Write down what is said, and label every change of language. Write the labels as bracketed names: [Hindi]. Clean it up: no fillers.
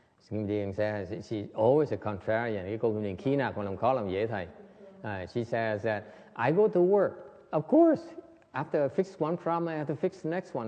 [English] Kim Điền says she's always a contrarian. [Vietnamese] Cái cô Kim Điền khi nào còn làm khó làm dễ thầy. [English] She says that I go to work. Of course, after I fix one problem, I have to fix the next one.